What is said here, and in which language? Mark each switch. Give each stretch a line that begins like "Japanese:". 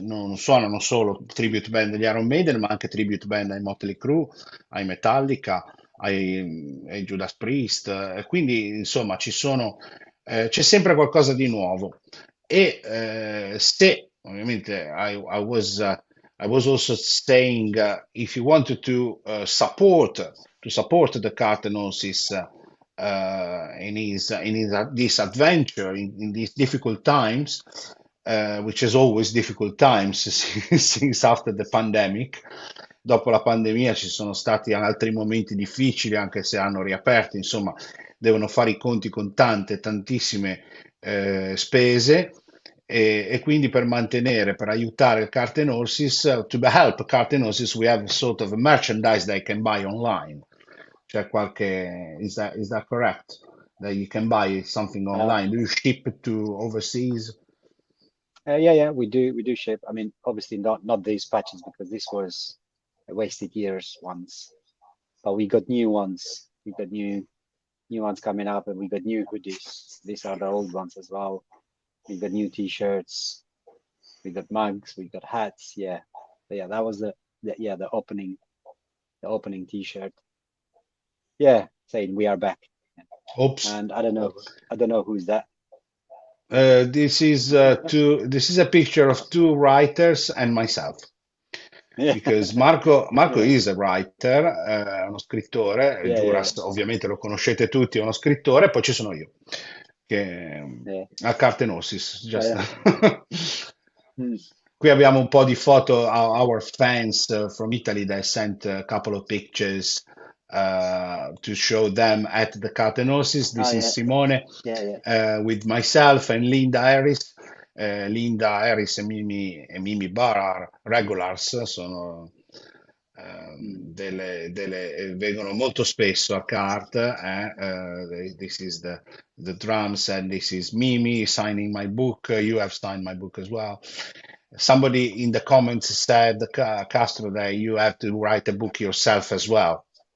Italian: Non suonano solo tribute band degli Iron Maiden, ma anche tribute band ai Motley Crue, ai Metallica, ai Judas Priest. E quindi, insomma, c'è sempre qualcosa di nuovo. E se ovviamente
English: I was also saying if you wanted to support the Cartenosis in his this adventure in these difficult times, which is always difficult times since after the pandemic.
Italian: Dopo la pandemia ci sono stati altri momenti difficili, anche se hanno riaperto, insomma, devono fare i conti con tantissime spese. E quindi per aiutare il Cartenosis,
English: to help Cartenosis, we have sort of a merchandise they can buy online.
Italian: C'è qualche,
English: is that correct? That you can buy something Uh, online. Do you ship it to overseas? yeah, we do ship. I mean, obviously not these patches because this was a wasted years once, but we got new ones. We got new ones coming up, and we got new hoodies. These are the old ones as well. We got new t-shirts. We got mugs. We got hats. Yeah, but yeah, that was the opening t-shirt. Yeah, saying we are back. Oops. And I don't know who's that. This is a picture of two writers and myself. Yeah, Because Marco yeah, is a writer,
Italian: è uno scrittore,
English: yeah,
Italian: Giuras ovviamente lo conoscete tutti, è uno scrittore, poi ci sono io, che
English: yeah.
Italian: a Cartenosis, Oh,
English: just. yeah. Hmm.
Italian: Qui abbiamo un po' di foto,
English: our fans from Italy, they sent a couple of pictures to show them at the Cartenosis. Oh, This is yeah, Simone yeah, yeah. with myself and Linda Harris. Linda Harris e Mimi Barr are regulars,
Italian: sono Mm. vengono molto spesso a Cart.
English: This is the drums, and this is Mimi signing my book. You have signed my book as well. Somebody in the comments said, Castro, that you have to write a book yourself as well.